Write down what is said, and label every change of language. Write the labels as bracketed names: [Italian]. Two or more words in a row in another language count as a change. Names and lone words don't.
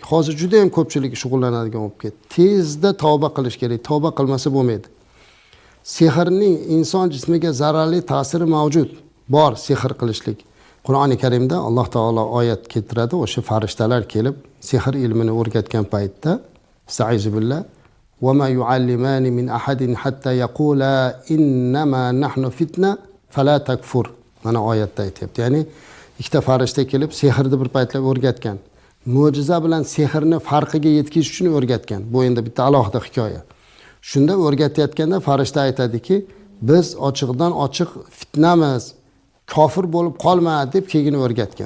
[Uzbek] Hozir juda ham ko'pchilik shug'ullanadigan bo'lib ketdi. Tezda tavba qilish kerak. Tavba qilmasa bo'lmaydi. Sehrning inson jismiga zararli ta'siri mavjud. Bor sehr qilishlik. Qur'oni Karimda Alloh taolo oyat keltiradi, o'sha farishtalar kelib sehr ilmini o'rgatgan paytda [Arabic] أستعيذ بالله وما يعلمان من أحد حتى يقولا إنما نحن فتنة فلا تكفر. [Uzbek] Mana oyatda aytibdi. Ya'ni ikkita farishta kelib sehrni bir paytlar o'rgatgan. Mo'jiza bilan sehrni farqiga yetkizish uchun o'rgatgan. Bu endi bitta alohida hikoya. Shunda o'rgatayotganda farishta aytadiki, biz ochiqdan ochiq fitnamiz, kofir bo'lib qolma deb keyin o'rgatgan.